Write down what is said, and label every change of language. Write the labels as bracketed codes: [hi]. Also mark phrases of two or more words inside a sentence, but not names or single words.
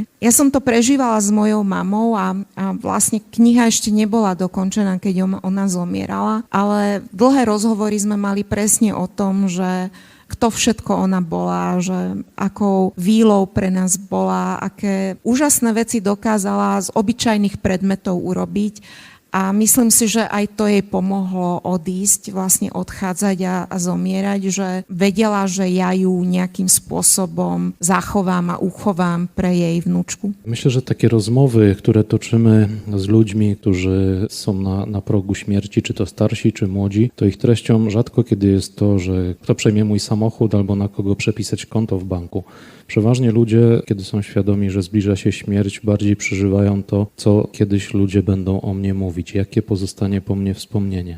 [sk] Ja som to prežívala s mojou mamou a vlastne kniha ešte nebola dokončená, keď ona zomierala, ale dlhé rozhovory sme mali presne o tom, že kto všetko ona bola, že akou výlou pre nás bola, aké úžasné veci dokázala z obyčajných predmetov urobiť. A myslím si, že aj to jej pomohlo odísť, vlastne odchádzať a zomierať, že vedela, že ja ju nejakým spôsobom zachovám a uchovám pre jej vnúčku. [pl] Myślę, że takie rozmowy, które toczymy z ludźmi, którzy są na progu śmierci, czy to starsi, czy młodzi, to ich treścią rzadko kiedy jest to, że kto przejmie mój samochód albo na kogo przepisać konto w banku. Przeważnie ludzie, kiedy są świadomi, że zbliża się śmierć, bardziej przeżywają to, co kiedyś ludzie będą o mnie mówić, jakie pozostanie po mnie wspomnienie.